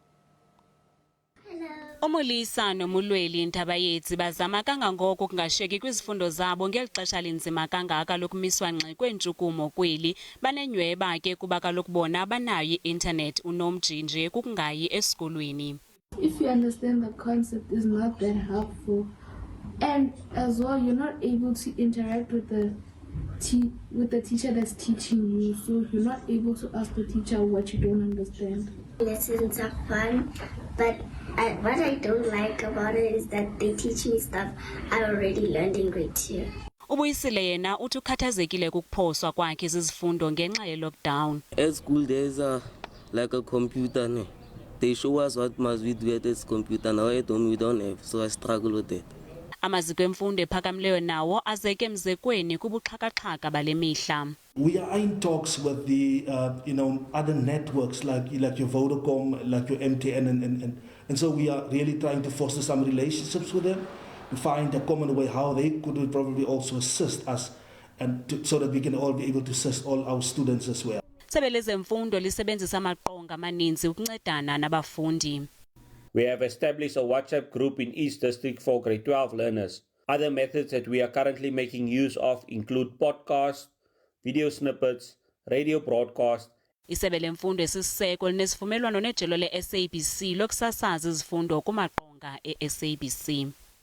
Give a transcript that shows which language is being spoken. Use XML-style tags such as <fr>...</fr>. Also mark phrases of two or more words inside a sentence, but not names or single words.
<xh>Umulisa nomulweli Iindaba yethu bazama kangangoko kungashiyeki kwizifundo zabo ngelixesha linzima kangaka lokumiswa ngxi kweentshukumo kweli. Banenyweba ke kuba kaloku bona banayo i-internet unomjinje kukungayi esikolweni.</xh> <en>If you understand the concept, is not that helpful, and as well you're not able to interact with the teacher that's teaching you, so you're not able to ask the teacher what you don't understand. Lessons are fun, but what I don't like about it is that they teach me stuff I already learned in grade 2.</en> <xh>Ubuyisile yena uthi ukhathazekile kukuphoswa kwakhe zizifundo ngenxa ye-lockdown.</xh> <en>At school there's like a computer. No? They show us what must we do at this computer. Now at home we don't have, so I struggle with it.</en> <xh>Amaziko emfundo ephakamileyo nawo azeke emzekweni kubuxhaka-xhaka bale mihla.</xh> <en>We are in talks with the other networks like your Vodacom, like your MTN, and so we are really trying to foster some relationships with them to find a common way how they could probably also assist us, and so that we can all be able to assist all our students as well.</en> <xh>Isebe lezemfundo lisebenzisa amaqonga amaninzi ukuncedana nabafundi.</xh> <en>We have established a WhatsApp group in East District for grade 12 learners. Other methods that we are currently making use of include podcasts, video snippets, radio broadcasts.</en> <xh>Isebe lemfundo esisiseko linesivumelwano nejelo le-SABC lokusasaza izifundo kumaqonga e-SABC.</xh>